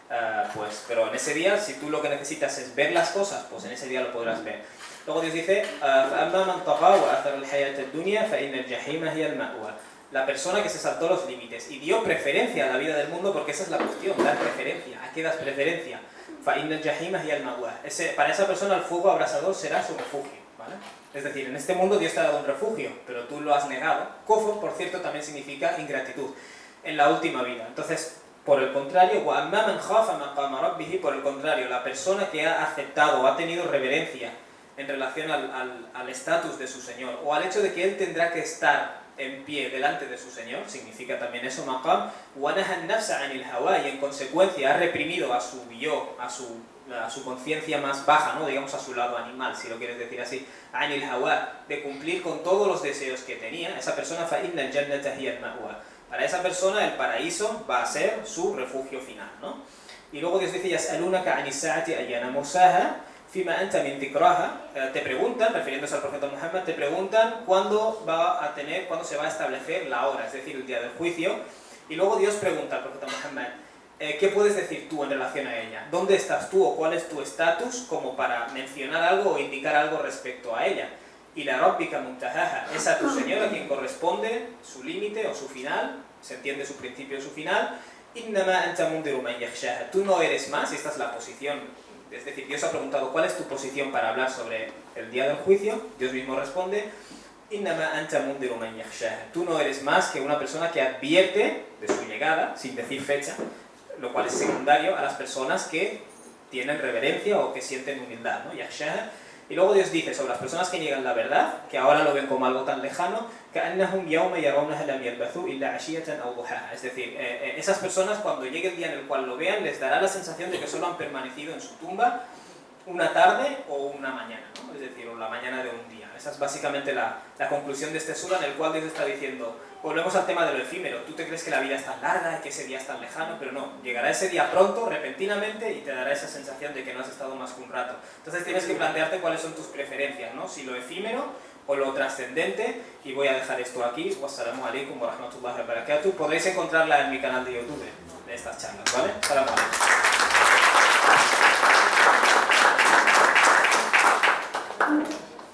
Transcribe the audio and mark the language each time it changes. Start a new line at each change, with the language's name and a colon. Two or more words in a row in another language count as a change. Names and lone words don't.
Spanish: Pero en ese día, si tú lo que necesitas es ver las cosas, pues en ese día lo podrás ver. Luego Dios dice, la persona que se saltó los límites y dio preferencia a la vida del mundo, porque esa es la cuestión, dar preferencia. ¿A qué das preferencia?
Arabic: فَإِنَّ الْجَحِيمَ هِيَ الْمَأْوَى.
Spanish: Para esa persona el fuego abrasador será su refugio, ¿vale? Es decir, en este mundo Dios te ha dado un refugio, pero tú lo has negado. Kufr, por cierto, también significa ingratitud en la última vida. Entonces, por el contrario,
Arabic: وَأَمَّا مَنْ خَافَ مَقَامَ رَبِّهِ,
Spanish: por el contrario, la persona que ha aceptado o ha tenido reverencia en relación al estatus de su Señor, o al hecho de que Él tendrá que estar en pie delante de su Señor, significa también eso,
Arabic: maqam, وَنَهَى النَّفْسَ عَنِ الْهَوَى,
Spanish: y en consecuencia ha reprimido a su yo, a su conciencia más baja, ¿no? Digamos a su lado animal, si lo quieres decir así,
Arabic: عَنِ الْهَوَى,
Spanish: de cumplir con todos los deseos que tenía, esa persona,
Arabic: فَإِنَّ الْجَنَّةَ هِيَ الْمَأْوَى.
Spanish: Para esa persona el paraíso va a ser su refugio final, ¿no? Y luego Dios dice,
Arabic: يَسْأَلُونَكَ عَنِ السَّاعَةِ أَيَّانَ مُرْسَاهَا فِيمَا أَنْتَ مِنْ ذِكْرَاهَا.
Spanish: Te preguntan, refiriéndose al profeta Muhammad, te preguntan cuándo se va a establecer la hora, es decir, el día del juicio. Y luego Dios pregunta al profeta Muhammad, ¿qué puedes decir tú en relación a ella? ¿Dónde estás tú o cuál es tu estatus como para mencionar algo o indicar algo respecto a ella? Y
Arabic: إلى ربك منتهاها,
Spanish: es a tu Señor a quien corresponde su límite o su final, se entiende su principio o su final.
Arabic: إنما أنت منذر من يخشاها,
Spanish: tú no eres más, y esta es la posición, es decir, Dios ha preguntado ¿cuál es tu posición para hablar sobre el día del juicio? Dios mismo responde,
Arabic: إنما أنت منذر من يخشاها,
Spanish: tú no eres más que una persona que advierte de su llegada, sin decir fecha, lo cual es secundario a las personas que tienen reverencia o que sienten humildad, ¿no? Yakhshaha. Y luego Dios dice sobre las personas que niegan la verdad, que ahora lo ven como algo tan lejano, كَأَنَّهُمْ يَوْمَ يَرَوْنَهَا لَمْ يَلْبَثُوا إِلَّا عَشِيَّةً أَوْ ضُحَاهَا. Es decir, esas personas cuando llegue el día en el cual lo vean, les dará la sensación de que solo han permanecido en su tumba una tarde o una mañana, ¿no? Es decir, o la mañana de un día. Esa es básicamente la conclusión de este sura, en el cual Dios está diciendo, volvemos al tema de lo efímero, tú te crees que la vida es tan larga y que ese día es tan lejano, pero no, llegará ese día pronto, repentinamente, y te dará esa sensación de que no has estado más que un rato. Entonces tienes que plantearte cuáles son tus preferencias, ¿no? Si lo efímero o lo trascendente, y voy a dejar esto aquí.
Arabic: والسلام عليكم ورحمة الله وبركاته.
Spanish: Podréis encontrarla en mi canal de YouTube, de estas charlas, ¿vale?
Arabic: سلام عليكم.